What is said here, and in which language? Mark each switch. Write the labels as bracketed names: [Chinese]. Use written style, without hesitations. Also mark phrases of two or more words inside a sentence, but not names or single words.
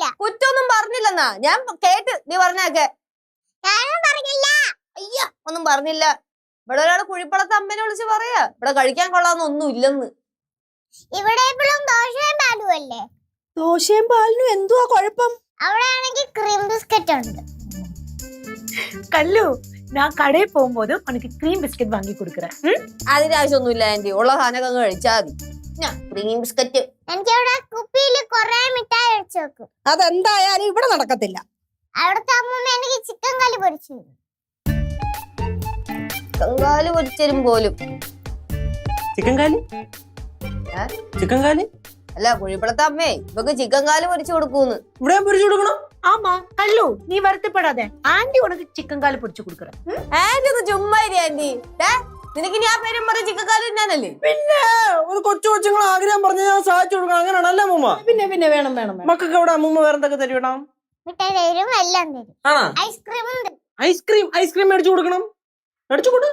[Malayalam] കുറ്റമൊന്നും പറഞ്ഞില്ലെന്നാ ഞാൻ കേട്ട്. നീ പറഞ്ഞേക്കെ. ഞാനും പറഞ്ഞില്ല. അയ്യ, ഒന്നും പറഞ്ഞില്ല. ഇവിടെ ഒരാള് കുഴിപ്പുറത്തെ അമ്മേനെ വിളിച്ച് പറയാ ഇവിടെ കഴിക്കാൻ കൊള്ളാന്നൊന്നും ഇല്ലെന്ന്. ഇവിടെ എപ്പോഴും ദോശയും പാലും അല്ലേ? ദോശയും പാലിനും എന്തുവാ കുഴപ്പം? അവിടെ ആണെങ്കിൽ [English] cream biscuit [Malayalam] ഉണ്ട്. [Tamil] கல்லு, நான் கடைக்கு போகும்போது உனக்கு [English] cream biscuit [Tamil] வாங்கி கொடுக்குறேன். [Malayalam] അതിന്റെ ആവശ്യമൊന്നുമില്ല ആന്റി. ഉള്ള സാധനമൊക്കെ അങ്ങ് കഴിച്ചാൽ മതി. [English] cream biscuit [Malayalam] എനിക്ക് ഇവിടെ കുപ്പിയിൽ കുറെ മിഠായി അടിച്ചു വെക്കും. അതെന്തായാലും ഇവിടെ നടക്കത്തില്ല. അവിടുത്തെ അമ്മൂമ്മ എനിക്ക് ചിക്കൻ കറി പൊരിച്ചു. കങ്കാല് പൊരിച്ചരും പോലും. ചിക്കൻ കാലി? ചിക്കൻ കാലി അല്ല, കുഴിപ്പുറത്തെ അമ്മേ ഇവക്ക് ചിക്കൻ കാല് പൊരിച്ചു കൊടുക്കൂന്ന്. ഇവിടെ പൊരിച്ചു കൊടുക്കണം? [Tamil] ஆமா கல்லு, நீ வருத்தப்படாத. ஆண்டி உனக்கு சிக்கன் கால் பொரிச்சு கொடுக்குறேன். [Malayalam] ആന്റി ഒന്ന് ചുമ്മാ ഇരി ആന്റി. നിനക്ക് ഞാൻ പേരും പറയും ചിക്കൻ കാല് തിന്നാനല്ലേ? പിന്നെ ഒരു കൊച്ചു കൊച്ചുങ്ങൾ ആഗ്രഹം പറഞ്ഞ ഞാൻ സാധിച്ചു കൊടുക്കണം. അങ്ങനെയാണല്ലേ അമ്മൂമ്മ? പിന്നെ പിന്നെ വേണം വേണം. മക്കൾക്ക് അവിടെ അമ്മൂമ്മ വേറെന്തൊക്കെ തരും? മിഠായി തരും, എല്ലാം തരും. ഐസ്ക്രീമും തരും. ഐസ്ക്രീം മേടിച്ചു കൊടുക്കണം. മേടിച്ചു കൊടു.